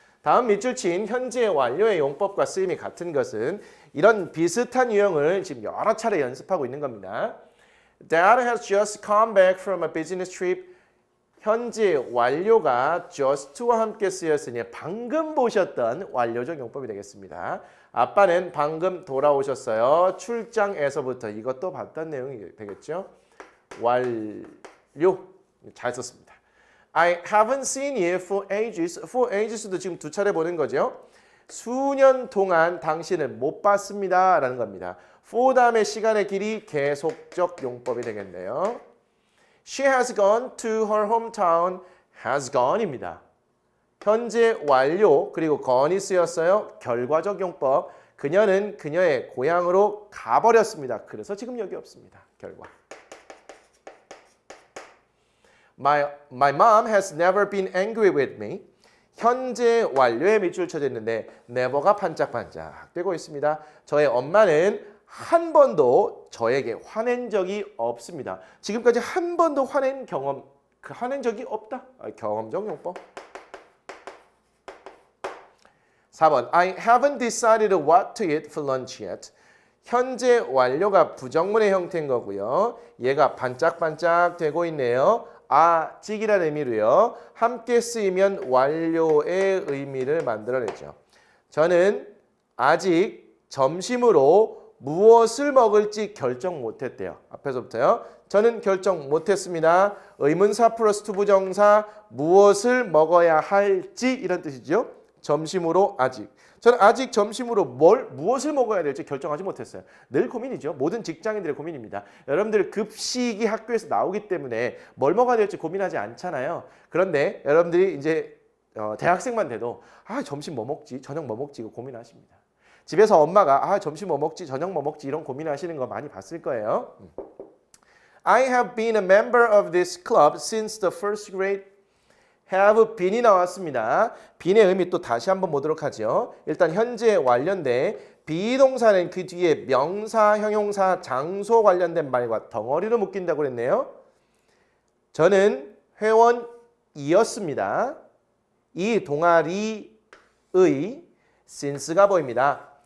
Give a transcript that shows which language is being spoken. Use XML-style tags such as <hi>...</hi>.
<ko>다음 밑줄 친 현재 완료의 용법과 쓰임이 같은 것은 이런 비슷한 유형을 지금 여러 차례 연습하고 있는 겁니다.</ko> <en>Dad has just come back from a business trip.</en> <ko>현재 완료가 just와 함께 쓰였으니 방금 보셨던 완료적 용법이 되겠습니다. 아빠는 방금 돌아오셨어요. 출장에서부터. 이것도 봤던 내용이 되겠죠. 완료. 잘 썼습니다.</ko> <en>I haven't seen you for ages. For ages</en> <ko>도 지금 두 차례 보는 거죠. 수년 동안 당신을 못 봤습니다. 라는 겁니다. for 다음에 시간의 길이 계속적 용법이 되겠네요.</ko> <en>She has gone to her hometown. has gone입니다.</en> <ko>현재 완료 그리고 gone이 쓰였어요. 결과적 용법. 그녀는 그녀의 고향으로 가버렸습니다. 그래서 지금 여기 없습니다. 결과.</ko> <en>My mom has never been angry with me.</en> <ko>현재 완료에 밑줄 쳐져 있는데 never가 반짝반짝 되고 있습니다. 저의 엄마는 한 번도 저에게 화낸 적이 없습니다. 지금까지 한 번도 화낸 적이 없다. 경험적 용법.</ko> <en>4번 I haven't decided what to eat for lunch yet.</en> <ko>현재 완료가 부정문의 형태인 거고요. 얘가 반짝반짝 되고 있네요. 아직이라는 의미로요. 함께 쓰이면 완료의 의미를 만들어내죠. 저는 아직 점심으로 무엇을 먹을지 결정 못했대요. 앞에서부터요. 저는 결정 못했습니다. 의문사 플러스 투부정사 무엇을 먹어야 할지 이런 뜻이죠. 점심으로 아직. 저는 아직 점심으로 무엇을 먹어야 될지 결정하지 못했어요. 늘 고민이죠. 모든 직장인들의 고민입니다. 여러분들 급식이 학교에서 나오기 때문에 뭘 먹어야 될지 고민하지 않잖아요. 그런데 여러분들이 이제 대학생만 돼도 점심 뭐 먹지? 저녁 뭐 먹지? 이거 고민하십니다. 집에서 엄마가 점심 뭐 먹지? 저녁 뭐 먹지? 이런 고민하시는 거 많이 봤을 거예요.</ko> <en>I have been a member of this club since the first grade.</en> <ko>have been이 나왔습니다. been의 의미 또 다시 한번 보도록 하죠. 일단 현재 완료인데 비동사는 그 뒤에 명사, 형용사, 장소 관련된 말과 덩어리로 묶인다고 그랬네요. 저는 회원이었습니다. 이 동아리의 since가 보입니다.</ko>